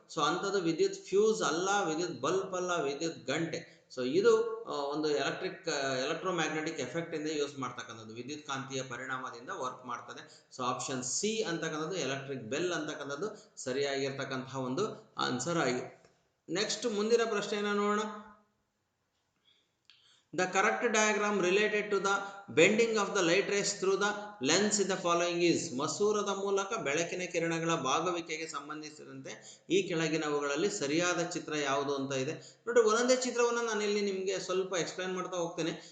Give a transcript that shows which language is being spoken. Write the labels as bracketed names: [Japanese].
[Kannada] So ಅಂಥದ್ದು ವಿದ್ಯುತ್ fuse ಅಲ್ಲ, ವಿದ್ಯುತ್ ಬಲ್ಬ್ ಅಲ್ಲ, ವಿದ್ಯುತ್ ಗಂಟೆ. ಸೊ ಇದು ಒಂದು ಎಲೆಕ್ಟ್ರೋಮ್ಯಾಗ್ನೆಟಿಕ್ ಎಫೆಕ್ಟ್ ಇಂದ ಯೂಸ್ ಮಾಡ್ತಕ್ಕಂಥದ್ದು, ವಿದ್ಯುತ್ ಕಾಂತೀಯ ಪರಿಣಾಮದಿಂದ ವರ್ಕ್ ಮಾಡ್ತದೆ. ಸೊ ಆಪ್ಷನ್ ಸಿ ಅಂತಕ್ಕಂಥದ್ದು ಎಲೆಕ್ಟ್ರಿಕ್ ಬೆಲ್ ಅಂತಕ್ಕಂಥದ್ದು ಸರಿಯಾಗಿರ್ತಕ್ಕಂತಹ ಒಂದು ಆನ್ಸರ್ ಆಗಿ. ನೆಕ್ಸ್ಟ್ ಮುಂದಿನ ಪ್ರಶ್ನೆಯನ್ನು ನೋಡೋಣ. [English] The correct diagram related to the bending of the light rays through the lens in the following is. [Kannada] ಮಸೂರದ ಮೂಲಕ ಬೆಳಕಿನ ಕಿರಣಗಳ ಬಾಗುವಿಕೆಗೆ ಸಂಬಂಧಿಸಿದಂತೆ ಈ ಕೆಳಗಿನವುಗಳಲ್ಲಿ ಸರಿಯಾದ ಚಿತ್ರ ಯಾವುದು ಅಂತ ಇದೆ. ನೋಡಿ, ಒಂದೊಂದೇ ಚಿತ್ರವನ್ನು ನಾನು ಇಲ್ಲಿ ನಿಮಗೆ ಸ್ವಲ್ಪ ಎಕ್ಸ್ಪ್ಲೈನ್ ಮಾಡ್ತಾ ಹೋಗ್ತೇನೆ.